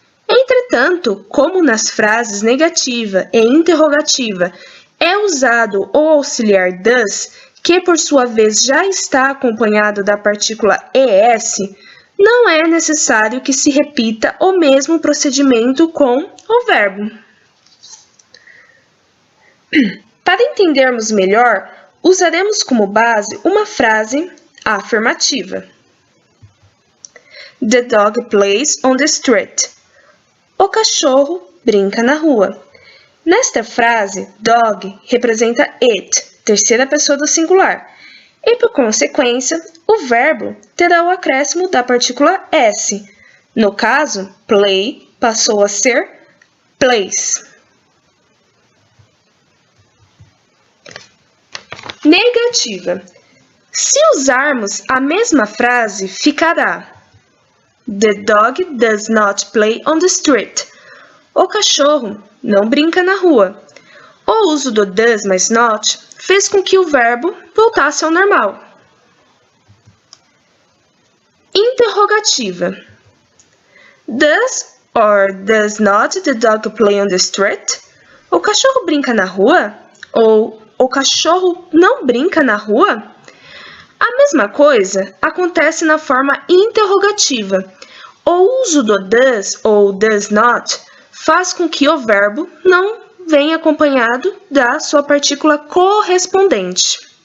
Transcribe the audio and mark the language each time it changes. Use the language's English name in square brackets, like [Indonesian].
[Portuguese] Entretanto, como nas frases negativa e interrogativa é usado o auxiliar does, que por sua vez já está acompanhado da partícula es, não é necessário que se repita o mesmo procedimento com o verbo. Para entendermos melhor, usaremos como base uma frase afirmativa. [English] The dog plays on the street. [Portuguese] O cachorro brinca na rua. Nesta frase, dog representa it, terceira pessoa do singular, e por consequência, o verbo terá o acréscimo da partícula s. No caso, play passou a ser plays. Negativa. Se usarmos a mesma frase, ficará [English] The dog does not play on the street. [Portuguese] O cachorro não brinca na rua. O uso do does mais not fez com que o verbo voltasse ao normal. Interrogativa. [English] Does or does not the dog play on the street? [Portuguese] O cachorro brinca na rua? Ou o cachorro não brinca na rua? A mesma coisa acontece na forma interrogativa. O uso do does ou does not faz com que o verbo não venha acompanhado da sua partícula correspondente.